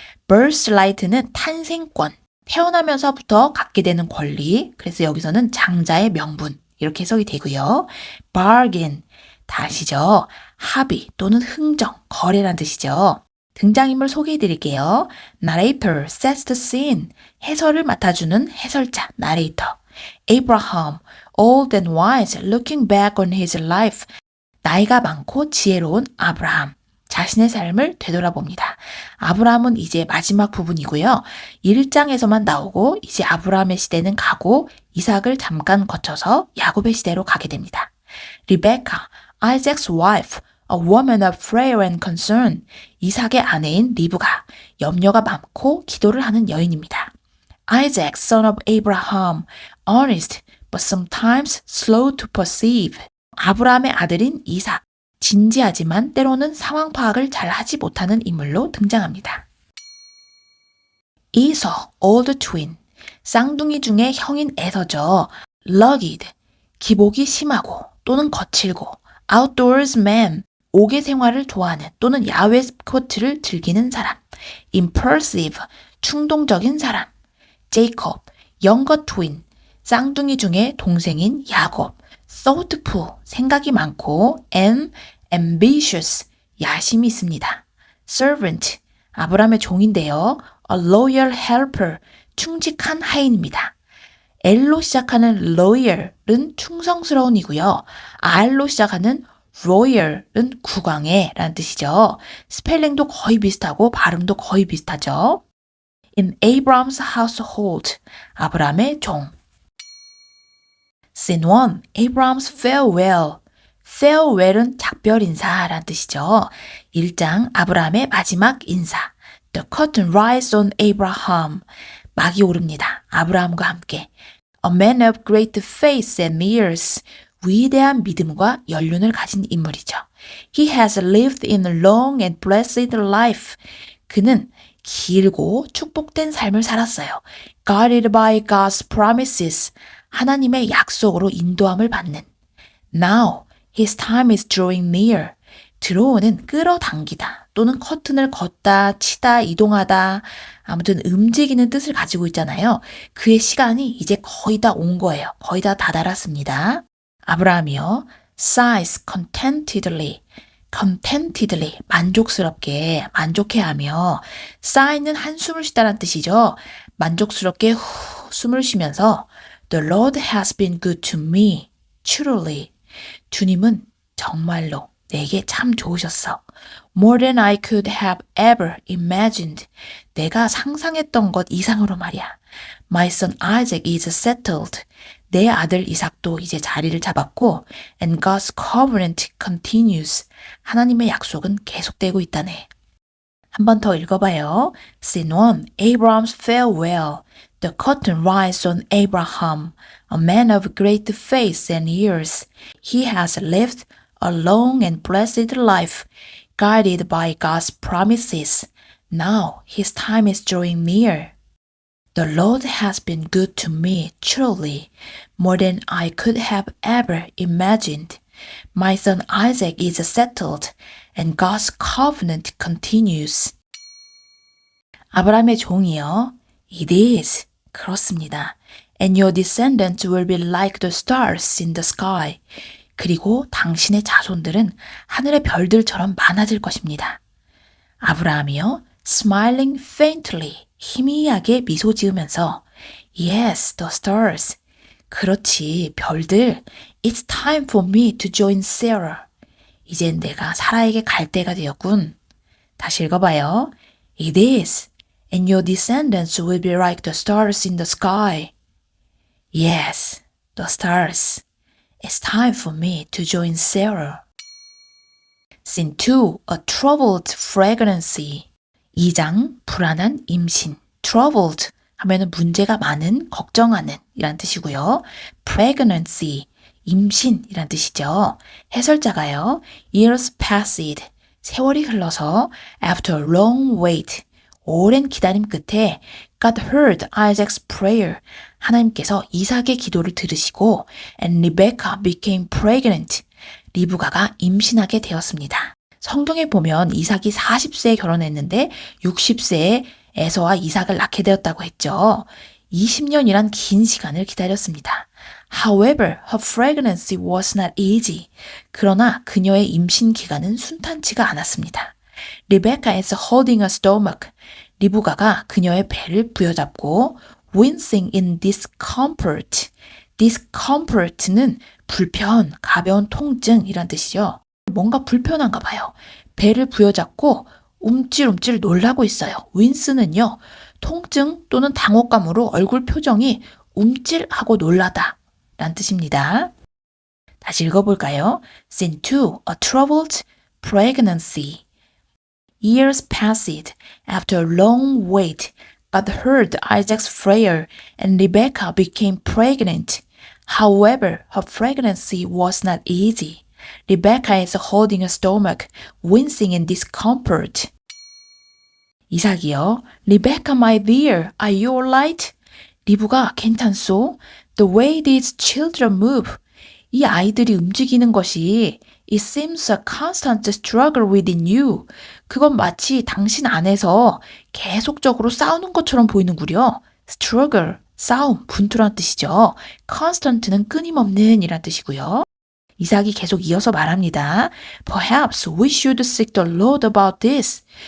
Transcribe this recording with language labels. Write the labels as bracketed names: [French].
[Korean] Birthright는 탄생권, 태어나면서부터 갖게 되는 권리, 그래서 여기서는 장자의 명분 이렇게 해석이 되고요. Bargain, 다 아시죠? 합의 또는 흥정, 거래란 뜻이죠. 등장인물 소개해 드릴게요. [English] Narrator sets the scene. [Korean] 해설을 맡아주는 해설자, narrator. [English] Abraham, old and wise, looking back on his life. [Korean] 나이가 많고 지혜로운 아브라함. 자신의 삶을 되돌아봅니다. 아브라함은 이제 마지막 부분이고요. 1장에서만 나오고 이제 아브라함의 시대는 가고 이삭을 잠깐 거쳐서 야곱의 시대로 가게 됩니다. [English] Rebecca, Isaac's wife, a woman of prayer and concern. [Korean] 이삭의 아내인 리브가 염려가 많고 기도를 하는 여인입니다. [English] Isaac, son of Abraham, earnest but sometimes slow to perceive. [Korean] 아브라함의 아들인 이삭, 진지하지만 때로는 상황 파악을 잘 하지 못하는 인물로 등장합니다. [English] Esau, older twin. [Korean] 쌍둥이 중에 형인 에서죠. Rugged, 기복이 심하고 또는 거칠고 [English] outdoors man, [Korean] 옥외 생활을 좋아하는 또는 야외 스포츠를 즐기는 사람. Impulsive, 충동적인 사람. [English] Jacob, younger twin, [Korean] 쌍둥이 중에 동생인 야곱. Thoughtful, 생각이 많고 [English] and ambitious, [Korean] 야심이 있습니다. Servant, 아브라함의 종인데요. [English] A loyal helper, [Korean] 충직한 하인입니다. L로 시작하는 loyal은 충성스러운이고요. R로 시작하는 royal은 국왕의 라는 뜻이죠. 스펠링도 거의 비슷하고 발음도 거의 비슷하죠. [English] In Abraham's household, [Korean] 아브라함의 종. [English] Scene 1, Abraham's farewell. [Korean] farewell은 작별 인사라는 뜻이죠. 1장 아브라함의 마지막 인사. [English] The curtain rises on Abraham. [Korean] 막이 오릅니다. 아브라함과 함께. [English] A man of great faith and years. [Korean] 위대한 믿음과 연륜을 가진 인물이죠. [English] He has lived in a long and blessed life. [Korean] 그는 길고 축복된 삶을 살았어요. [English] Guided by God's promises. [Korean] 하나님의 약속으로 인도함을 받는. [English] Now, his time is drawing near. [Korean] 들어오는 끌어당기다 또는 커튼을 걷다, 치다, 이동하다, 아무튼 움직이는 뜻을 가지고 있잖아요. 그의 시간이 이제 거의 다 온 거예요. 거의 다 다다랐습니다. 아브라함이요. [English] sighs contentedly. [Korean] contentedly, 만족스럽게, 만족해하며. sigh는 한숨을 쉬다란 뜻이죠. 만족스럽게 후 숨을 쉬면서 [English] The Lord has been good to me, truly. [Korean] 주님은 정말로 내게 참 좋으셨어. [English] More than I could have ever imagined. [Korean] 내가 상상했던 것 이상으로 말이야. [English] My son Isaac is settled. [Korean] 내 아들 이삭도 이제 자리를 잡았고 [English] And God's covenant continues. [Korean] 하나님의 약속은 계속되고 있다네. 한 번 더 읽어봐요. [English] Scene 1, Abraham's farewell. The curtain rises on Abraham, a man of great faith and years. He has lived a long and blessed life, guided by God's promises. Now his time is drawing near. The Lord has been good to me, truly, more than I could have ever imagined. My son Isaac is settled, and God's covenant continues. [Korean] 아브라함의 종이요. [English] It is. [Korean] 그렇습니다. [English] And your descendants will be like the stars in the sky. [Korean] 그리고 당신의 자손들은 하늘의 별들처럼 많아질 것입니다. 아브라함이요. [English] Smiling faintly. [Korean] 희미하게 미소 지으면서 [English] Yes, the stars. [Korean] 그렇지, 별들. [English] It's time for me to join Sarah. [Korean] 이젠 내가 사라에게 갈 때가 되었군. 다시 읽어봐요. [English] It is. And your descendants will be like the stars in the sky. Yes, the stars. It's time for me to join Sarah. Scene 2, a troubled fragrancy. [Korean] 2장 불안한 임신, troubled 하면은 문제가 많은, 걱정하는 이란 뜻이고요. pregnancy, 임신 이란 뜻이죠. 해설자가요. [English] years passed, [Korean] 세월이 흘러서 [English] after a long wait, [Korean] 오랜 기다림 끝에 [English] God heard Isaac's prayer, [Korean] 하나님께서 이삭의 기도를 들으시고 [English] and Rebecca became pregnant, [Korean] 리브가가 임신하게 되었습니다. 성경에 보면 이삭이 40세에 결혼했는데 60세에 에서와 이삭을 낳게 되었다고 했죠. 20년이란 긴 시간을 기다렸습니다. [English] However, her pregnancy was not easy. [Korean] 그러나 그녀의 임신 기간은 순탄치가 않았습니다. [English] Rebecca is holding her stomach. [Korean] 리브가가 그녀의 배를 부여잡고 [English] wincing in discomfort. [Korean] discomfort는 불편, 가벼운 통증이란 뜻이죠. 뭔가 불편한가 봐요. 배를 부여잡고 움찔움찔 놀라고 있어요. wince는요, 통증 또는 당혹감으로 얼굴 표정이 움찔하고 놀라다 라는 뜻입니다. 다시 읽어볼까요? [English] Scene 2. A troubled pregnancy. Years passed. After a long wait, God heard Isaac's prayer and Rebecca became pregnant. However, her pregnancy was not easy. Rebecca is holding her stomach, wincing in discomfort. [Korean] 이삭이요. [English] Rebecca, my dear, are you alright? [Korean] 리브가 괜찮소? [English] The way these children move. [Korean] 이 아이들이 움직이는 것이 [English] It seems a constant struggle within you. [Korean] 그건 마치 당신 안에서 계속적으로 싸우는 것처럼 보이는구려. Struggle, 싸움, 분투란 뜻이죠. Constant는 끊임없는 이란 뜻이고요. 이삭이 계속 이어서 말합니다. [English] Perhaps we should seek the Lord about this.